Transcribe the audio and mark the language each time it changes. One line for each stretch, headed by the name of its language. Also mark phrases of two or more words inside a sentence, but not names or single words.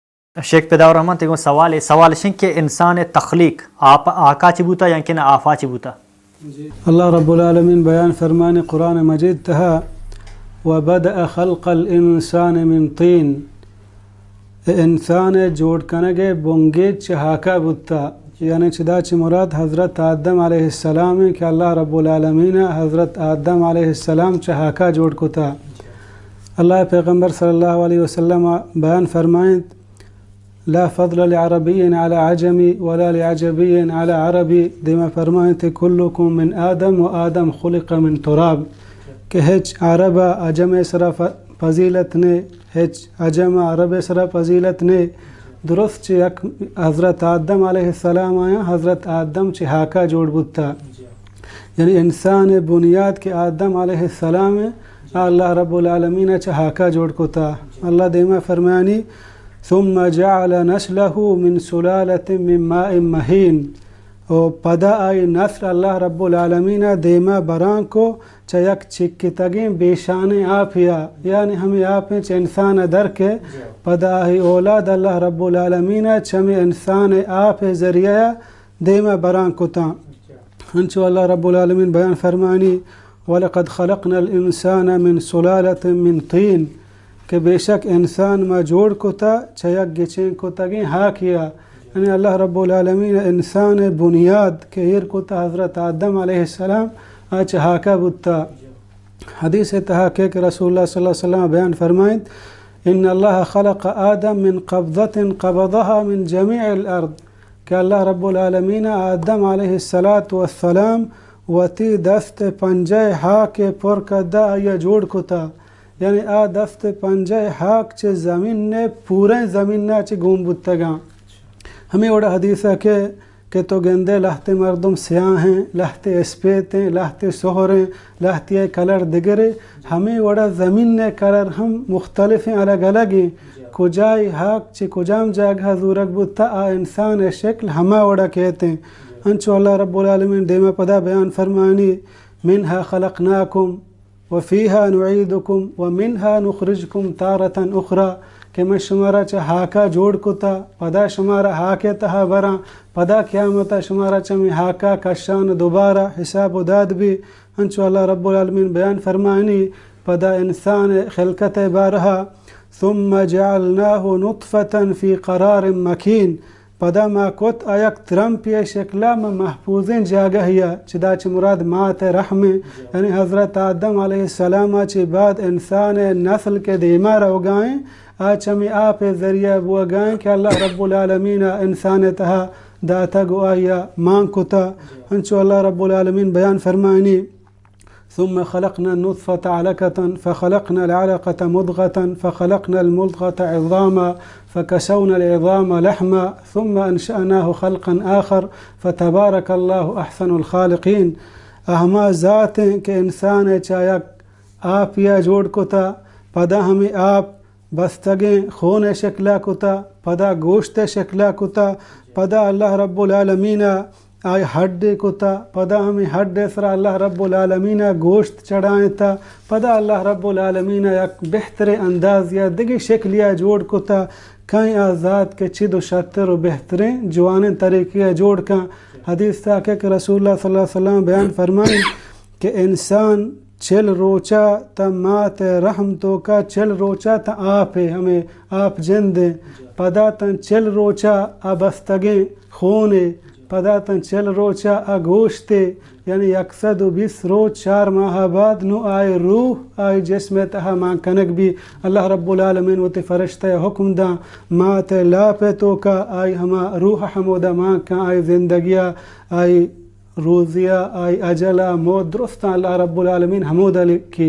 Baluchi: شیخ پیداور رحمان تیگو سوال شن کہ انسان تخلیق آقا چی بوتا یا کہ آفا چی بوتا؟ اللہ رب العالمین بیان فرمانی قرآن مجید تہا
Arabic: وَبَدَأَ خَلْقَ الْإِنسَانِ مِنْ طِين
Baluchi: انسان جوڑ کنگے بونگے چہاکا بوتا یعنی چدا چی مراد حضرت آدم علیہ السلام کہ اللہ رب العالمین حضرت آدم علیہ السلام چہاکا جوڑ کتا. اللہ پیغمبر صلی اللہ علیہ وسلم بیان فرمائیں
Arabic: لا فضل لعربی على عجمی ولا لعجبی على عربی
Baluchi: دیما فرمائیں تھے
Arabic: کلکم من آدم و آدم خلق من تراب
Baluchi: کہ ہچ عربہ عجم سرا فضیلت نے ہچ عجم عرب سرا فضیلت نے درست چی حضرت آدم علیہ السلام آیا حضرت آدم چی ہاکا جوڑ بتا یعنی انسان بنیاد کے آدم علیہ السلام اللہ رب العالمین چی ہاکا جوڑ کتا. اللہ دیما فرمانی
Arabic: ثم جعل نسله من سلالة من ماء مهين
Baluchi: و پدا آئی نسل اللہ رب العالمین دیما بران کو چیک چکی تگیں بیشان آپیا یعنی ہمیں آپیں چھ انسان در کے پدا آئی اولاد اللہ رب العالمین چمی انسان آپ ذریعہ دیما بران کو تا. ہنچو اللہ رب العالمین بیان فرمانی
Arabic: وَلَقَدْ خَلَقْنَا الْإِنسَانَ مِنْ سُلَالَةٍ مِنْ طِين
Baluchi: کہ بے شک انسان ما جوڑ کتا چیک گچیں کتا گیں ہا کیا یعنی اللہ رب العالمین انسان بنیاد کہ ایر کتا حضرت آدم علیہ السلام آچ ہاکا بتا. حدیث تحاقیق رسول اللہ صلی اللہ علیہ وسلم بیان فرمائیں
Arabic: ان اللہ خلق آدم من قبضت قبضها من جمیع الارض
Baluchi: کہ اللہ رب العالمین آدم علیہ السلام وتی دست پنجے ہا کے پر کدا یا جوڑ کتا یعنی آ دست پنجے ہاک چے زمین نے پورے زمین نے چے گوم بتگاں. ہمیں وڑا حدیث ہے کہ تو گندے لہتے مردم سیاہ ہیں لہتے اسپیت ہیں لہتے سہر ہیں لہتے کلر دگرے ہمیں وڑا زمین نے کلر ہم
Urdu: مختلف ہیں الگ الگ ہیں
Baluchi: کجائی ہاک چے کجام جاگہ زورک بتا آ انسان شکل ہما وڑا
Urdu: کہتے ہیں.
Baluchi: انچو اللہ رب العالمین دیما پدا بیان فرمانی
Arabic: منہا خلقناکم وفیہا نعیدکم ومنہا نخرجکم تارتا اخرى
Baluchi: کہ میں شمارا چا ہاکا جوڑ کتا پدا شمارا ہاکے تہا برا پدا قیامتا شمارا چمی ہاکا کشان دوبارہ حساب و داد بھی. انچو اللہ رب العالمین بیان فرمانی پدا انسان خلقت بارہا
Arabic: ثم جعلناہ نطفتا فی قرار مکین
Baluchi: پدا ما کت آیک ترمپی شکلا میں محفوظین جاگہیا چدا چی مراد مات رحم یعنی حضرت آدم علیہ السلام چی بعد انسان نسل کے دیما روگائیں آج ہمیں آپ ذریعہ بوگائیں کہ اللہ رب العالمین انسان تہا داتا گو آیا مان کتا.
Arabic: انچو اللہ رب العالمین بیان فرمائنی ثم خلقنا النطفة علقة فخلقنا العلقة مضغة فخلقنا المضغة عظاما فكسونا العظام لحما ثم أنشأناه خلقا آخر فتبارك الله أحسن الخالقين.
Baluchi: اہما ذاتیں کہ انسان چایک آپ یا جوڑ کتا پدا ہمیں آپ بستگیں خون شکلا کتا پدا گوشت شکلا کتا پدا اللہ رب العالمین آئی ہڈ کتا پدا ہمیں ہڈ سرا اللہ رب العالمین گوشت چڑھائیں تا پدا اللہ رب العالمین یک بہتر انداز یا دگی شکلیا جوڑ کتا کہیں آزاد کے چید و شتر و بہترین جوانیں طریقے جوڑ کا. حدیث تھا کہ رسول اللہ صلی اللہ علیہ وسلم بیان فرمائیں کہ انسان چل روچا تا مات رحم تو کا چل روچا تا آپ ہمیں آپ جندیں پدا تن چل روچا آبستگیں خونے پدا تن چل روچا گوشتے یعنی 120 روز 4 ماہ بعد نو آئے روح آئے جسم تہا مان کنک بھی اللہ رب العالمین و تی فرشتہ حکم دا مات لاپے تو کا آئی ہما روح حمودہ مان کا آئی زندگیہ آئی روزیہ آئی اجلہ موت درستہ اللہ رب العالمین حمودہ لکھی.